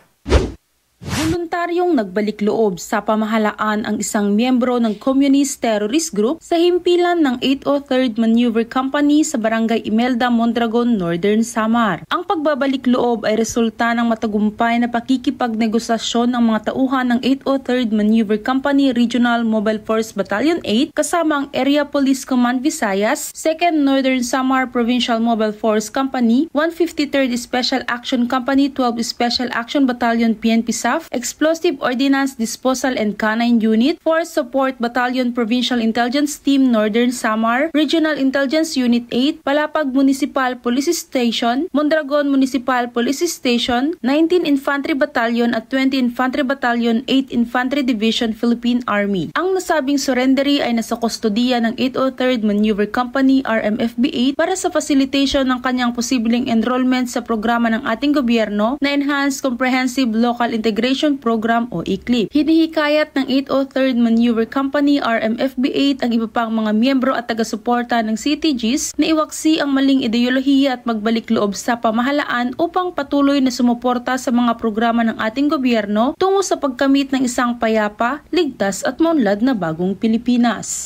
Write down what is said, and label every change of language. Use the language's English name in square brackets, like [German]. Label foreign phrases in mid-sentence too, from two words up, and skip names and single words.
[Filipino] Voluntaryong nagbalik loob sa pamahalaan ang isang miyembro ng Communist Terrorist Group sa himpilan ng 803rd Maneuver Company sa Barangay Imelda, Mondragon, Northern Samar. Ang pagbabalik loob ay resulta ng matagumpay na pakikipagnegosasyon ng mga tauhan ng 803rd Maneuver Company Regional Mobile Force Battalion 8 kasama ang Area Police Command Visayas, 2nd Northern Samar Provincial Mobile Force Company, 153rd Special Action Company, 12 Special Action Battalion PNP SAF, Explosive Ordnance Disposal and Canine Unit, Force Support Battalion Provincial Intelligence Team Northern Samar, Regional Intelligence Unit 8, Palapag Municipal Police Station, Mondragon Municipal Police Station, 19 Infantry Battalion at 20 Infantry Battalion 8 Infantry Division Philippine Army. Ang nasabing surrendery ay nasa kustodiya ng 803rd Maneuver Company RMFB 8 para sa facilitation ng kanyang posibleng enrollment sa programa ng ating gobyerno na Enhanced Comprehensive Local Integration Program o ICLIP. Hinihikayat ng 803rd Maneuver Company RMFB 8 ang iba pang mga miyembro at taga-suporta ng CTGs na iwaksi ang maling ideolohiya at magbalik loob sa pamahalaan upang patuloy na sumuporta sa mga programa ng ating gobyerno tungo sa pagkamit ng isang payapa, ligtas at maunlad na bagong Pilipinas.